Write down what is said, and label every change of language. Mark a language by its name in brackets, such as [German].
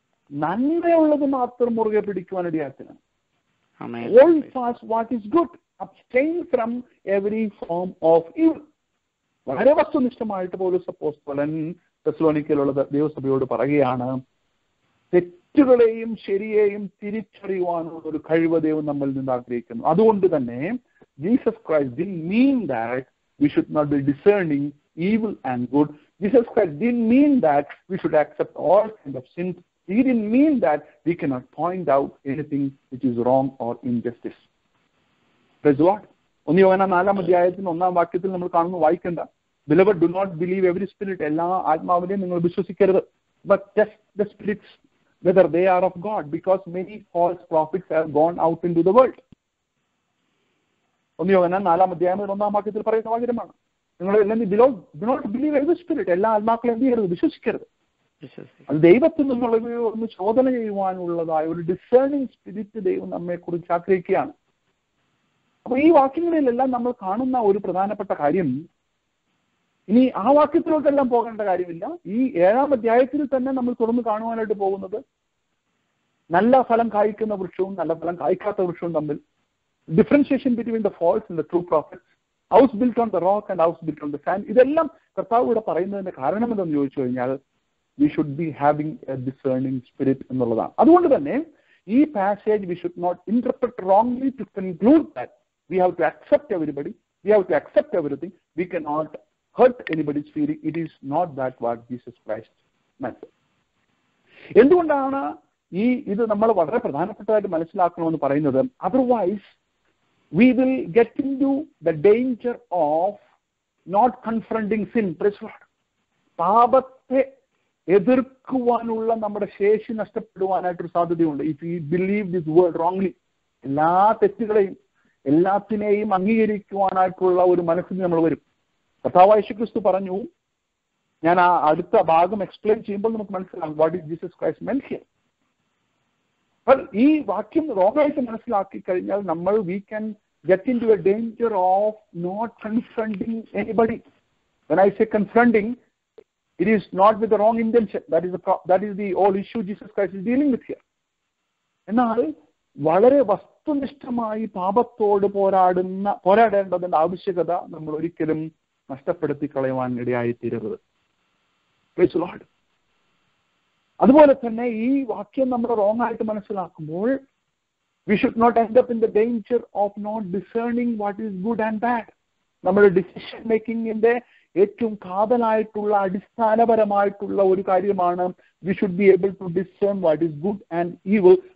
[Malayalam] നന്മയുള്ളത് മാത്രം മുറുകെ പിടിക്കുവാനിടയാക്കണം. [English] Hold fast what is good, abstain from every form of evil. [Malayalam] വളരെ വസ്തുനിഷ്ഠമായിട്ട് പൗലോസ് അപ്പോസ്തലൻ തെസ്സലോനിക്കയിലുള്ള ദൈവസഭയോട് പറയുകയാണ്, തെറ്റുകളെയും ശരിയെയും തിരിച്ചറിയുവാനുള്ള ഒരു കഴിവ് ദൈവം നമ്മളിൽ നിന്ന് ആഗ്രഹിക്കുന്നു. അതുകൊണ്ട് തന്നെ [English] Jesus Christ didn't mean that we should not be discerning evil and good. Jesus Christ didn't mean that we should accept all kinds of sins. He didn't mean that we cannot point out anything which is wrong or injustice. Praise the Lord. [Malayalam] 1 യോഹന്നാൻ 4-ാം അധ്യായത്തിൽ 1-ാം വാക്യത്തിൽ നമ്മൾ കാണുന്നു, വായിക്കേണ്ട, [English] Beloved, do not believe every spirit. [Malayalam] എല്ലാ ആത്മാവിനെയും നിങ്ങൾ വിശ്വസിക്കരുത്. [English] But test the spirits whether they are of God, because many false prophets have gone out into the world. [Malayalam] 1 യോഹന്നാൻ 4-ാം അധ്യായം 1-ാം വാക്യത്തിൽ പറയുന്ന വാചകമാണ്, നിങ്ങൾ [English] do not believe every spirit. [Malayalam] എല്ലാ ആത്മാക്കളെ എന്ത് ചെയ്യരുത്? വിശ്വസിക്കരുത്. അത് ദൈവത്തിൽ നിന്നുള്ളവയോ ഒന്ന് ചോദന ചെയ്യുവാനുള്ളതായ ഒരു ഡിസേണിങ് സ്പിരിറ്റ് ദൈവം നമ്മെ കുറിച്ച് ആഗ്രഹിക്കുകയാണ്. അപ്പൊ ഈ വാക്യങ്ങളിലെല്ലാം നമ്മൾ കാണുന്ന ഒരു പ്രധാനപ്പെട്ട കാര്യം, ഇനി ആ വാക്യത്തിലോട്ടെല്ലാം പോകേണ്ട കാര്യമില്ല, ഈ 7-ാം അധ്യായത്തിൽ തന്നെ നമ്മൾ തുറന്ന് കാണുവാനായിട്ട് പോകുന്നത് നല്ല ഫലം കായ്ക്കുന്ന വൃക്ഷവും നല്ല ഫലം കായ്ക്കാത്ത വൃക്ഷവും തമ്മിൽ [English] Differentiation between the false and the true prophets, house built on the rock and house built on the sand. [Malayalam] ഇതെല്ലാം കർത്താവ് ഇവിടെ പറയുന്നതിന്റെ കാരണം എന്തെന്ന് ചോദിച്ചു കഴിഞ്ഞാൽ, [English] we should be having a discerning spirit [Malayalam] എന്നുള്ളതാണ്. അതുകൊണ്ട് തന്നെ ഈ [English] Passage we should not interpret wrongly to conclude that we have to accept everybody, we have to accept everything, we cannot hurt anybody's feeling. It is not that what Jesus Christ meant. [Malayalam] എന്തുകൊണ്ടാണ് ഇത് നമ്മൾ വളരെ പ്രധാനപ്പെട്ടതായിട്ട് മനസ്സിലാക്കണമെന്ന് പറയുന്നത്? [English] otherwise we will get into the danger of not confronting sin. [Malayalam] പാപത്തെ എതിർക്കുവാനുള്ള നമ്മുടെ ശേഷി നഷ്ടപ്പെടുവാനായിട്ടൊരു സാധ്യതയുണ്ട്. [English] if you believe this word wrongly, [Malayalam] എല്ലാ തെറ്റുകളെയും എല്ലാത്തിനെയും അംഗീകരിക്കുവാനായിട്ടുള്ള ഒരു മനസ്സിന് നമ്മൾ വരും. കർത്താവായ യേശുക്രിസ്തു പറഞ്ഞു, ഞാൻ ആ അടുത്ത ഭാഗം എക്സ്പ്ലെയിൻ ചെയ്യുമ്പോൾ നമുക്ക് മനസ്സിലാകും [English] What is Jesus Christ meant here. [Malayalam] അപ്പോൾ ഈ വാക്യം റോങ്ങായിട്ട് മനസ്സിലാക്കി കഴിഞ്ഞാൽ നമ്മൾ [English] We can get into a danger of not confronting anybody. When I say confronting, it is not with the wrong intention. That is the whole issue Jesus Christ is dealing with here. [Malayalam] എന്നാൽ വളരെ വസ്തുനിഷ്ഠമായി പാപത്തോട് പോരാടേണ്ടതിന്റെ ആവശ്യകത നമ്മൾ ഒരിക്കലും നഷ്ടപ്പെടുത്തി കളയുവാൻ ഇടയായി തീരരുത്. [English] Praise the Lord. [Malayalam] അതുപോലെ തന്നെ ഈ വാക്യം നമ്മൾ റോങ് ആയിട്ട് മനസ്സിലാക്കുമ്പോൾ [English] we should not end up in the danger of not discerning what is good and bad. [Malayalam] നമ്മുടെ ഡിസിഷൻ മേക്കിങ്ങിന്റെ ഏറ്റവും കാതലായിട്ടുള്ള അടിസ്ഥാനപരമായിട്ടുള്ള ഒരു കാര്യമാണ് [English] we should be able to discern what is good and evil.